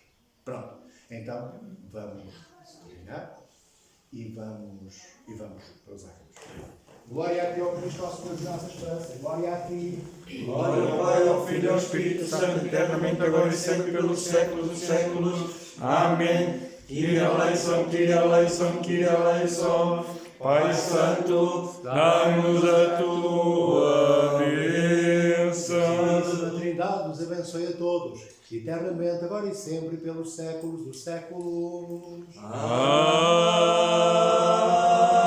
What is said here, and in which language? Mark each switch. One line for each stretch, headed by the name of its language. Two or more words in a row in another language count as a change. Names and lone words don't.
Portuguese: Pronto, então vamos terminar e vamos para os águas. Glória a ti, ó Cristo, nosso Deus, nossa esperança. Glória a ti. Glória ao Pai, ao Filho e ao Espírito Santo, eternamente, agora e sempre, pelos séculos dos séculos. Amém.
Greek: Κύριε ελέησον, Κύριε ελέησον, Κύριε ελέησον.
Portuguese: Pai Santo, dá-nos a tua bênção. A Trindade nos abençoe a todos, eternamente, agora e sempre, pelos séculos dos séculos. Amém.